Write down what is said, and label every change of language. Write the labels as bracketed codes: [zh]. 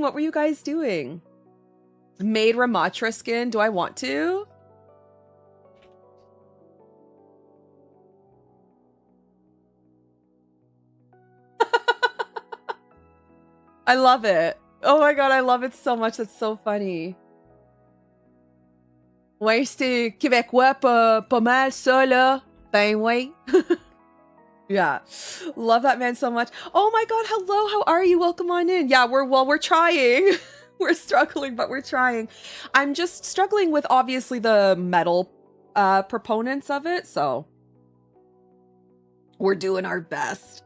[en] What were you guys doing? Made Ramatra skin. Do I want to? I love it. Oh my god, I love it so much. That's so funny. [fr] Ouais, c'était québécois, pas mal ça, là. Ben ouais. [en] Yeah. Love that man so much. Oh my god, hello, how are you? Welcome on in. Yeah, we're trying. We're struggling, but we're trying. I'm just struggling with obviously the metal proponents of it, so we're doing our best.